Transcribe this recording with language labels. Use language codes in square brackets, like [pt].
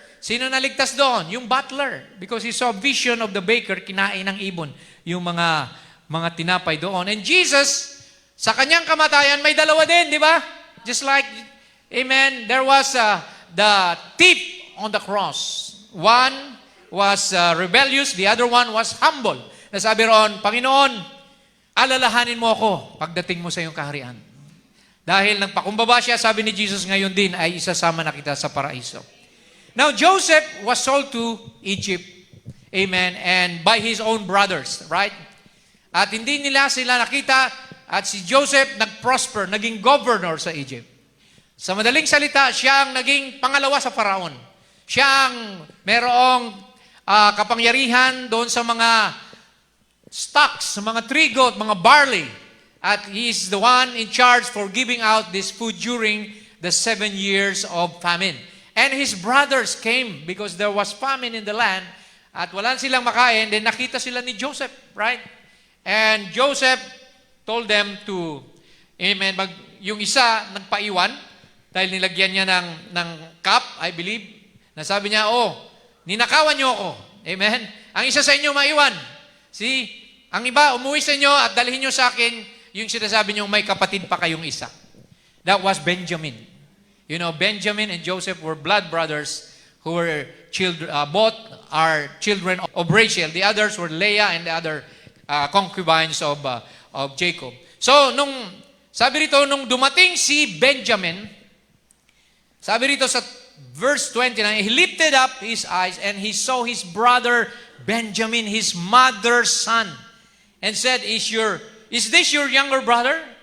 [tl] Sino naligtas doon? Yung butler. [en] Because he saw a vision of the baker, [tl] kinain ng ibon yung mga tinapay doon. And Jesus, sa kanyang kamatayan, may dalawa din, di ba? [en] Just like, amen, there was the thief on the cross. One was rebellious, the other one was humble. [tl] Nasabi roon, Panginoon, alalahanin mo ako pagdating mo sa iyong kaharian. Dahil nagpakumbaba siya, sabi ni Jesus, ngayon din ay isasama na kita sa paraiso. [en] Now, Joseph was sold to Egypt, amen, and by his own brothers, right? [tl] At hindi nila sila nakita, at si Joseph nag-prosper, naging governor sa Egypt. Sa madaling salita, siya ang naging pangalawa sa Faraon. Siya ang merong kapangyarihan doon sa mga stocks, sa mga trigo at mga barley. [en] At he is the one in charge for giving out this food during the 7 years of famine. And his brothers came because there was famine in the land [tl] at wala silang makain. [en] Then nakita sila ni Joseph, right? And Joseph told them to, amen, [tl] yung isa nagpaiwan dahil nilagyan niya ng cup, [en] I believe. [tl] Nasabi niya, ninakawan niyo ako. Amen? Ang isa sa inyo maiwan. See? Ang iba, umuwi sa inyo at dalhin niyo sa akin yung sinasabi niyo may kapatid pa kayong isa. [en] That was Benjamin. You know, Benjamin and Joseph were blood brothers who were children, both are children of Rachel. The others were Leah and the other concubines of Jacob. So, [tl] sabi rito, nung dumating si Benjamin, sabi rito sa verse 29, [en] he lifted up his eyes and he saw his brother Benjamin, his mother's son, and said, Is this your younger brother?